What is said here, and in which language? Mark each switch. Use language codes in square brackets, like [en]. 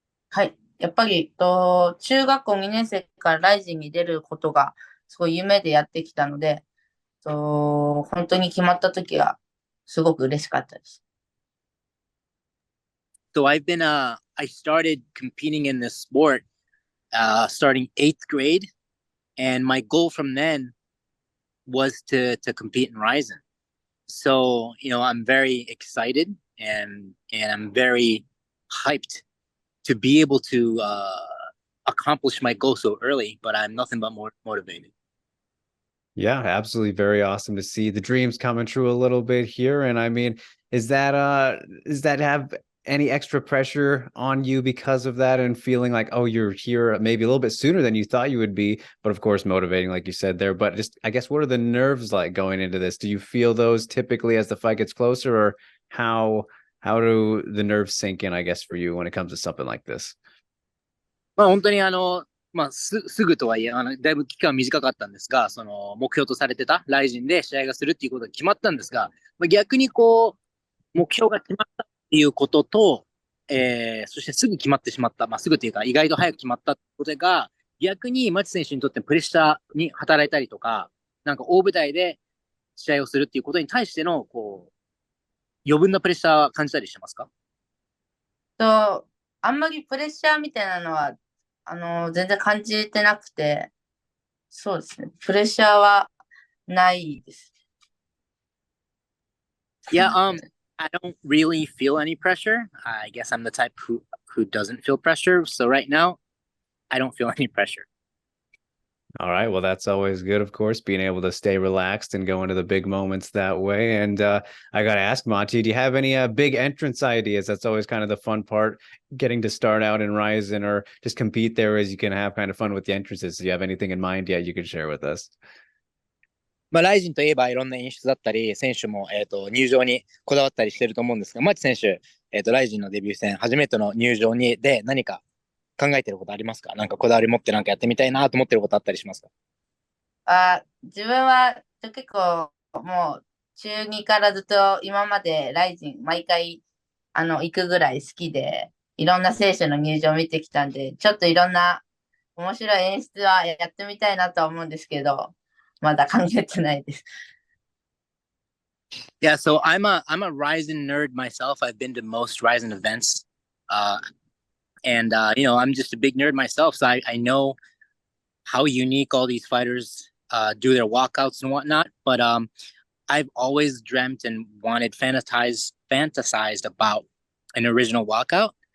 [ja] はい。やっぱり、中学校2年生からライジンに出ることが、すごい夢でやってきたので、本当に決まった時は、すごく嬉しかったです。 [en] So I started competing in this sport starting 8th grade, and my goal from then was to compete in Ryzen. So, I'm very excited and I'm very hyped to be able to accomplish my goal so early, but I'm nothing but more motivated. Yeah, absolutely. Very awesome to see the dreams coming true a little bit here. And I mean, does that have any extra pressure on you because of that and feeling like, oh, you're here maybe a little bit sooner than you thought you would be, but of course motivating, like you said there. But just, I guess, what are the nerves like going into this? Do you feel those typically as the fight gets closer, or how do the nerves sink in, I guess, for you when it comes to something like this? [ja] 本当にすぐとはいえ、だいぶ期間短かったんですが、その目標とされてたライジンで試合がするっていうことが決まったんですが、逆に目標が決まったっていうことと、そしてすぐ決まってしまった、すぐっていうか意外と早く決まったことが、逆にマチ選手にとってプレッシャーに働いたりとか、なんか大舞台で試合をするっていうことに対しての、余分なプレッシャーは感じたりしてますか？あんまりプレッシャーみたいなのは、全然感じてなくて、そうですね。プレッシャーはないです。 [en] Yeah, I don't really feel any pressure. I guess I'm the type who doesn't feel pressure. So right now, I don't feel any pressure. All right. Well, that's always good, of course, being able to stay relaxed and go into the big moments that way. And I got to ask, Machi, do you have any big entrance ideas? That's always kind of the fun part, getting to start out in Ryzen or just compete there, as you can have kind of fun with the entrances. Do you have anything in mind yet you can share with us? [ja] ライジンといえばいろんな演出だったり、選手も、入場にこだわったりしてると思うんですが、マチ選手、ライジンのデビュー戦、初めての入場で何か考えてることありますか？なんかこだわり持ってなんかやってみたいなと思ってることあったりしますか？自分は結構もう中2からずっと今までライジン毎回行くぐらい好きで、いろんな選手の入場を見てきたんで、ちょっといろんな面白い演出はやってみたいなとは思うんですけど、まだ考えてないです。 [en] Yeah, so I'm a Ryzen nerd myself. I've been to most Ryzen events. And I'm just a big nerd myself, so I know how unique all these fighters do their walkouts and whatnot. But I've always dreamt and fantasized about an original walkout.